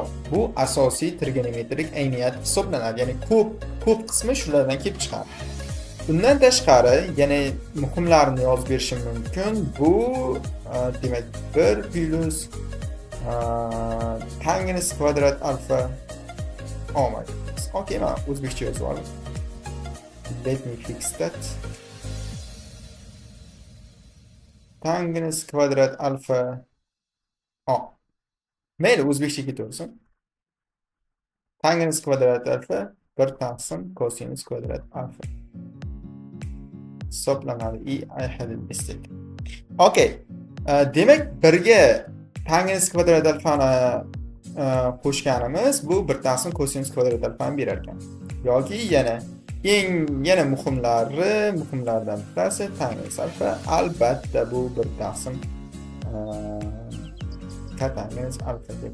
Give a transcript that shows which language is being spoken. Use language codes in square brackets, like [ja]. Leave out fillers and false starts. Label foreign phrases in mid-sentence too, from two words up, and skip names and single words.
[uz] Bu asosiy trigonometrik ayniyat hisoblanadi. Ya'ni ko'p qismi shulardan kelib chiqadi. Bundan tashqari, yana muhimlarini yozib berishim mumkin. Bu demak 1 plus tangens kvadrat alfa. [en] Oh my goodness. [uz] Okay, men o'zbekcha yozib oldim. [en] Let me fix that. [uz] Tangens kvadrat alfa. Mayli, o'zbekcha ketaversin. Tangens kvadrat alfa 1 taqsim kosinus kvadrat alfa. Hisoblanadi. [en] I had a mistake. Okay. [uz] Demak, birga tangens kvadrat alfani qo'shganimiz bu 1 taqsim kosinus kvadrat alfani berar ekan. Yoki yana muhimlardan bittasi tangens alfa. Albatta bu 1 taqsim tangens alfa deb.